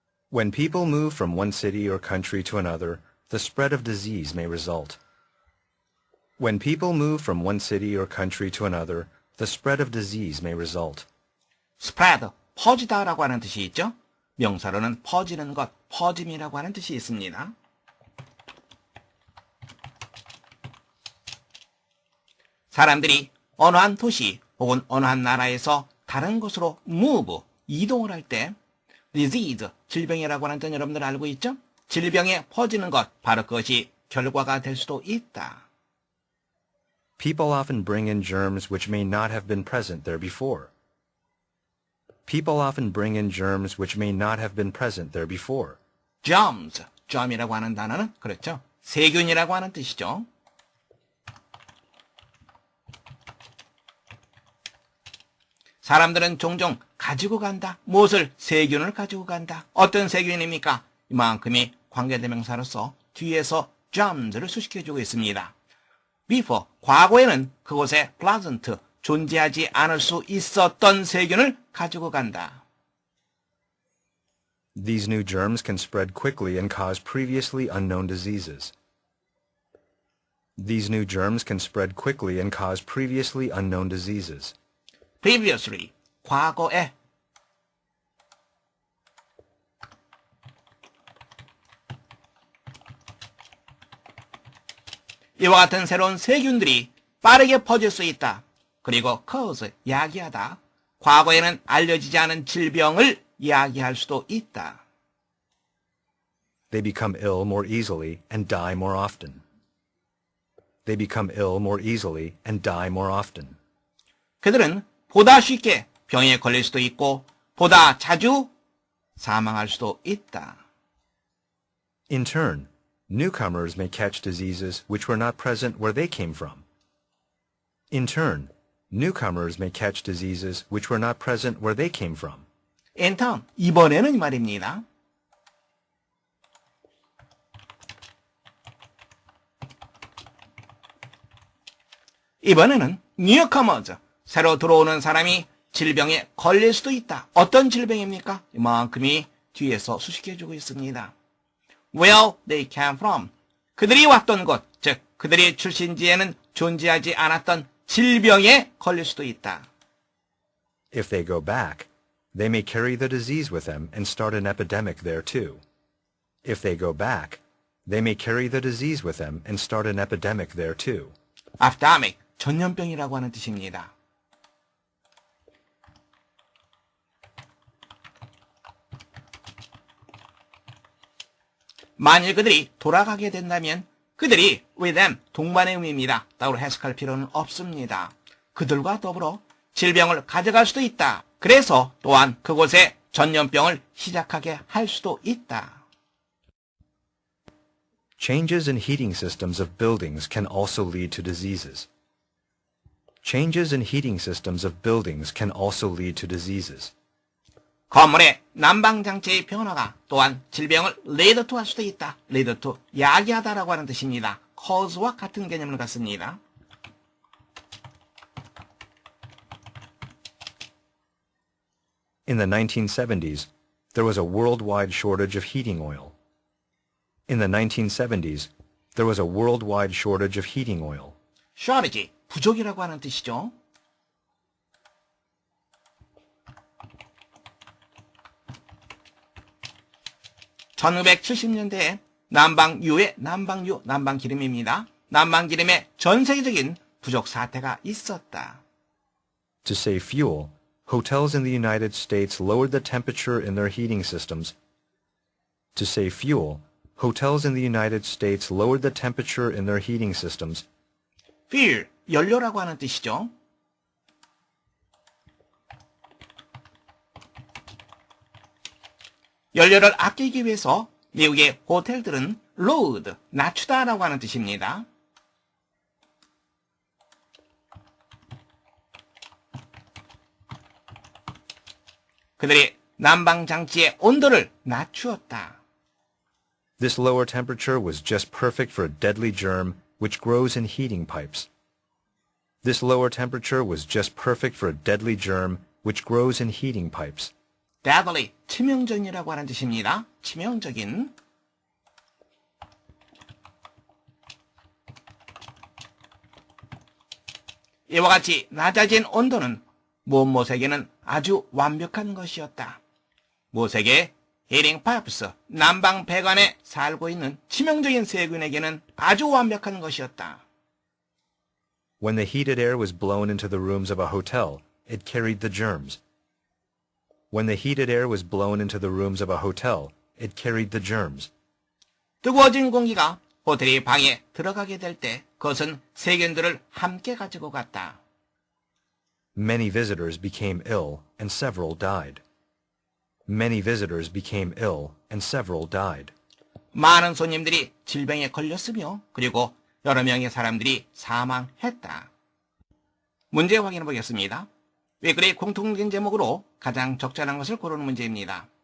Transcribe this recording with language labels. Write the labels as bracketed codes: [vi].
[en] When people move from one city or country to another, the spread of disease may result. When people move from one city or country to another, the spread of disease may result. [ko] spread, 퍼지다라고 하는 뜻이 있죠. 명사로는 퍼지는 것, 퍼짐이라고 하는 뜻이 있습니다. 사람들이 어느 한 도시 혹은 어느 한 나라에서 다른 곳으로 move, 이동을 할 때 disease, 질병이라고 하는 뜻 여러분들 알고 있죠? 질병에 퍼지는 것, 바로 그것이 결과가 될 수도 있다. [en] People often bring in germs which may not have been present there before. People often bring in germs which may not have been present there before. [ko] germs, germ이라고 하는 단어는 그렇죠. 세균이라고 하는 뜻이죠. 사람들은 종종 가지고 간다. 무엇을? 세균을 가지고 간다. 어떤 세균입니까? 이만큼이 관계대명사로서 뒤에서 germs를 수식해주고 있습니다. before, 과거에는 그곳에 pleasant, 존재하지 않을 수 있었던 세균을 가지고 간다. [en] These new germs can spread quickly and cause previously unknown diseases. These new germs can spread quickly and cause previously unknown diseases. [ko] previously, 과거에. 이와 같은 새로운 세균들이 빠르게 퍼질 수 있다. 그리고 cause, 야기하다. 과거에는 알려지지 않은 질병을 야기할 수도 있다. [en] They become ill more easily and die more often. They become ill more easily and die more often. [ko] 그들은 보다 쉽게 병에 걸릴 수도 있고 보다 자주 사망할 수도 있다. [en] In turn, newcomers may catch diseases which were not present where they came from. In turn, newcomers may catch diseases which were not present where they came from. In turn, [ko] 이번에는 이 말입니다. 이번에는 newcomers, 새로 들어오는 사람이 질병에 걸릴 수도 있다. 어떤 질병입니까? 이만큼이 뒤에서 수식해주고 있습니다. [en] Where they came from, [ko] 그들이 왔던 곳, 즉 그들이 출신지에는 존재하지 않았던 질병에 걸릴 수도 있다. [en] If they go back, they may carry the disease with them and start an epidemic there too. If they go back, they may carry the disease with them and start an epidemic there too. [ko] epidemic, 전염병이라고 하는 뜻입니다. 만일 그들이 돌아가게 된다면 그들이 [en] with them, [ko] 동반의 의미입니다. 따로 해석할 필요는 없습니다. 그들과 더불어 질병을 가져갈 수도 있다. 그래서 또한 그곳에 전염병을 시작하게 할 수도 있다. [en] Changes in heating systems of buildings can also lead to diseases. Changes in heating systems of buildings can also lead to diseases. [ko] 건물의 난방장치의 변화가 또한 질병을 lead to 할 수도 있다. lead to, 야기하다라고 하는 뜻입니다. cause와 같은 개념을 갖습니다. [en] In the 1970s, there was a worldwide shortage of heating oil. In the 1970s, there was a worldwide shortage of heating oil. [ko] shortage, 부족이라고 하는 뜻이죠. (1970년대에) 난방유의 난방유, 난방기름입니다. 난방기름의 전 세계적인 부족 사태가 있었다. [en] To save fuel, hotels in the United States lowered the temperature in their heating systems. To save fuel, hotels in the United States lowered the temperature in their heating systems. [ko] fuel, 연료라고 하는 뜻이죠. 연료를 아끼기 위해서 미국의 호텔들은 load, 낮추다라고 하는 뜻입니다. 그들이 난방장치의 온도를 낮추었다. [en] This lower temperature was just perfect for a deadly germ which grows in heating pipes. This lower temperature was just perfect for a deadly germ which grows in heating pipes. [ko] deadly, 치명적이라고 하는 뜻입니다. 치명적인. 이와 같이 낮아진 온도는 무엇에게는 아주 완벽한 것이었다. 무엇에게? heating pipes, 난방 배관에 살고 있는 치명적인 세균에게는 아주 완벽한 것이었다. [en] When the heated air was blown into the rooms of a hotel, it carried the germs. When the heated air was blown into the rooms of a hotel, it carried the germs. [ko] 뜨거워진 공기가 호텔의 방에 들어가게 될 때 그것은 세균들을 함께 가지고 갔다. [en] Many visitors became ill, and several died. Many visitors became ill, and several died. [ko] 많은 손님들이 질병에 걸렸으며 그리고 여러 명의 사람들이 사망했다. 문제 확인해 보겠습니다. 위글의 공통된 제목으로 가장 적절한 것을 고르는 문제입니다.